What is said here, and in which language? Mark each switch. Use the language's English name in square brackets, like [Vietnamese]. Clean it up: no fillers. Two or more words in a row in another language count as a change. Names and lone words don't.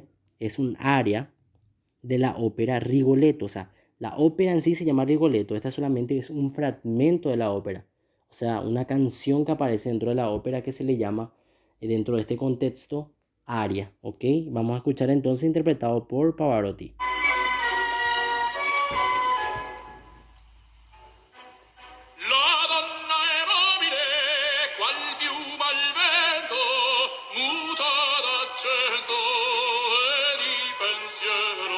[Spanish] Es un aria de la ópera Rigoletto. O sea, la ópera en sí se llama Rigoletto. Esta solamente es un fragmento de la ópera. O sea, una canción que aparece dentro de la ópera que se le llama, dentro de este contexto, aria. ¿Ok? Vamos a escuchar entonces interpretado por Pavarotti. [Italian] La donna è mobile, qual piuma al vento, muta d'accento e di pensiero.